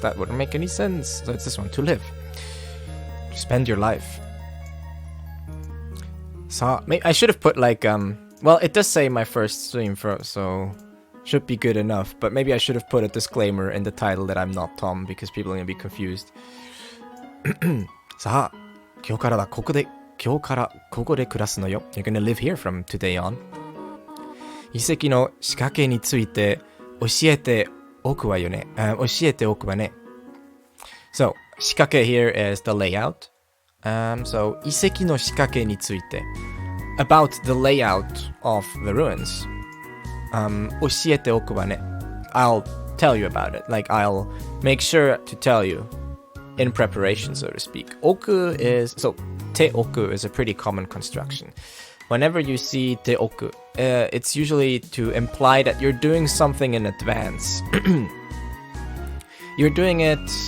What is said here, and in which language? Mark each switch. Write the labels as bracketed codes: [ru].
[en] That wouldn't make any sense. So it's this one, to live. Spend your life. So, I should have put like, well, it does say my first stream, so should be good enough. But maybe I should have put a disclaimer in the title that I'm not Tom, because people are going to be confused. [ja] さあ、今日からここで暮らすのよ. [en] You're going to live here from today on. [ja] 遺跡の仕掛けについて教えておくわよね. 教えておくわね. [en] So, 仕掛け here is the layout. [ja] So, 遺跡の仕掛けについて. [en] About the layout of the ruins. [ja] 教えておくわね. [en] I'll tell you about it. Like, I'll make sure to tell you in preparation, so to speak. Oku is... So, te oku is a pretty common construction. Whenever you see te oku, it's usually to imply that you're doing something in advance. You're doing it...